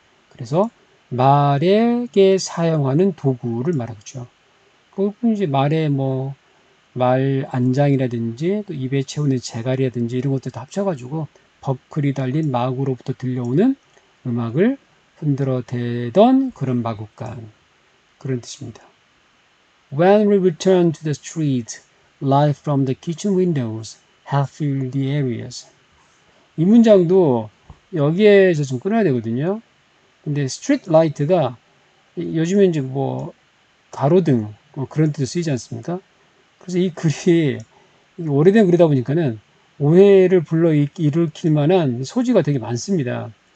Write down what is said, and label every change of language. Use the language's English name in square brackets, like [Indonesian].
[Korean] 그래서 말에게 사용하는 도구를 말하죠. 그것뿐 이제 말에 뭐 말 안장이라든지 또 입에 채우는 재갈이라든지 이런 것들 다 합쳐가지고 버클이 달린 마구로부터 들려오는 음악을 흔들어 대던 그런 마구간 그런 뜻입니다. [English] When we return to the street, light from the kitchen windows have filled the areas. [Korean] 이 문장도 여기에서 좀 끊어야 되거든요. 근데 스트리트 라이트가 요즘에 이제 뭐 가로등 뭐 그런 뜻도 쓰이지 않습니까? 그래서 이 글이 오래된 글이다 보니까는 오해를 일으킬 만한 소지가 되게 많습니다.